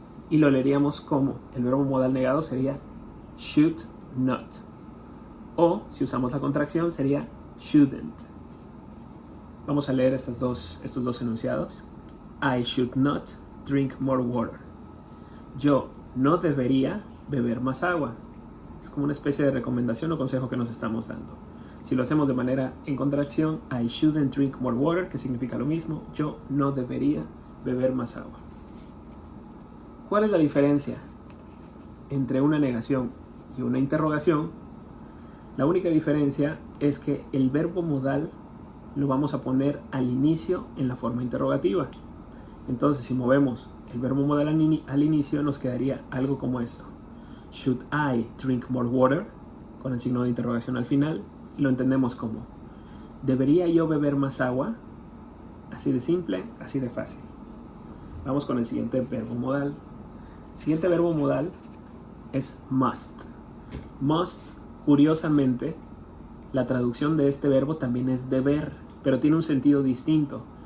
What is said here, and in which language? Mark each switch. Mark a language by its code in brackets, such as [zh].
[es] Y lo leeríamos como el verbo modal negado sería should not. O si usamos la contracción sería shouldn't. Vamos a leer estos dos enunciados. [en] I should not drink more water. [es] Yo no debería beber más agua. Es como una especie de recomendación o consejo que nos estamos dando. Si lo hacemos de manera en contracción, [en] I shouldn't drink more water, [es] que significa lo mismo. Yo no debería beber más agua. ¿Cuál es la diferencia entre una negación y una interrogación? La única diferencia es que el verbo modal lo vamos a poner al inicio en la forma interrogativa. Entonces, si movemos el verbo modal al inicio, nos quedaría algo como esto. [en] Should I drink more water? [es] Con el signo de interrogación al final. Y lo entendemos como, ¿debería yo beber más agua? Así de simple, así de fácil. Vamos con el siguiente verbo modal. El siguiente verbo modal es must. Must, curiosamente, la traducción de este verbo también es deber, pero tiene un sentido distinto.